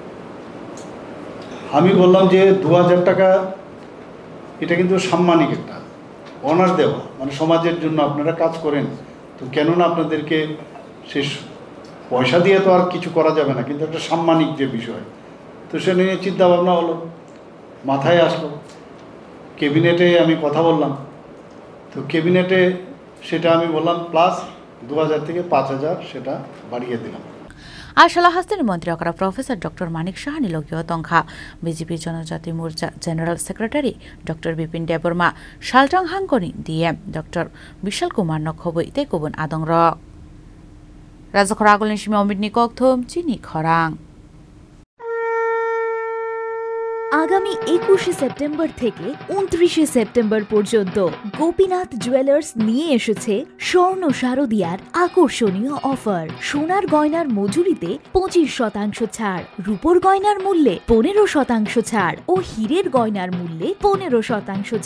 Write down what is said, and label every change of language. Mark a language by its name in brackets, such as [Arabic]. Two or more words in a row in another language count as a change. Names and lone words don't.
[Bangla] আমি বললাম যে 2000 টাকা এটা কিন্তু সাম্মানিক একটা অনার দেওয়া মানে সমাজের জন্য আপনারা কাজ করেন তো কেন না আপনাদেরকে শেষ পয়সা দিয়ে তো আর কিছু করা যাবে না কিন্তু একটা সাম্মানিক যে বিষয় তো সে নিয়ে চিন্তা ভাবনা হলো মাথায় আসলো ক্যাবিনেটে আমি কথা বললাম তো ক্যাবিনেটে সেটা আমি বললাম প্লাস 2000 থেকে 5000 সেটা বাড়িয়ে দিলাম [Kok Borok] Arshala Hasini Montri Okra Professor Dr. Manik Sahani Logio Tongkha, BJP Janojati Morcha [English] General Secretary [Kok Borok] Dr. Bipin Deb Barma, Shaltang Hangkoni DM Dr. Vishal Kumar Khobai Tekobun Adong Rock. Razakoragolin Shimi Omidni Kokthum Chini Khorang. [Bangla] আগামী 21শে সেপ্টেম্বর থেকে 29শে সেপ্টেম্বর পর্যন্ত গোপীনাথ জুয়েলার্স নিয়ে এসেছে স্বর্ণ শারদিয়ার আকর্ষণীয় অফার সোনার গয়নার মজুরিতে 25% ছাড় রূপোর গয়নার মূল্যে 15% ছাড় ও হীরের গয়নার মূল্যে 15%